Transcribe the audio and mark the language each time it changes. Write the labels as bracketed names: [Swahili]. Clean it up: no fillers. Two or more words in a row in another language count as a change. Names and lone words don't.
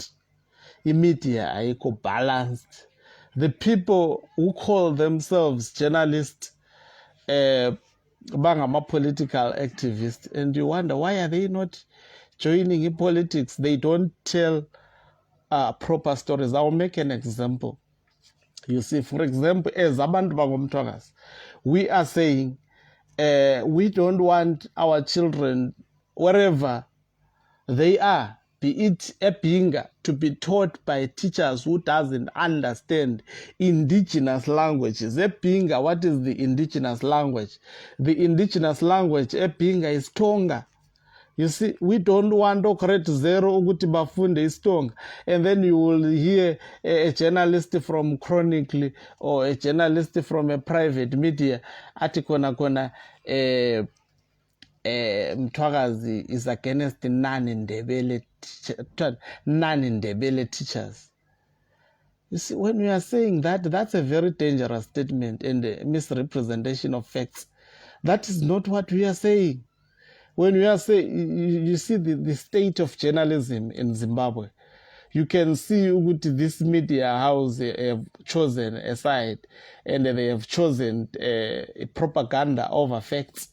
[English] The media are eco-balanced. The people who call themselves journalists, bangama political activists, and you wonder why are they not joining in politics? They don't tell proper stories. I'll make an example. You see, for example, as [North Ndebele] abantu bangomthwakazi, [English] we are saying we don't want our children, wherever they are, be it Epinga, to be taught by teachers who doesn't understand indigenous languages. Epinga, what is the indigenous language? The indigenous language, Epinga, is Tonga. You see, we don't want to create zero [North Ndebele] ukuthi bafunde isiTonga, [English] and then you will hear a journalist from Chronically or a journalist from a private media [North Ndebele] ati kona Mthwakazi [English] is against non-Ndebele teachers. You see, when we are saying that, that's a very dangerous statement and a misrepresentation of facts. That is not what we are saying. When we are saying, you see the state of journalism in Zimbabwe, you can see this media house have chosen a side and they have chosen a propaganda over facts.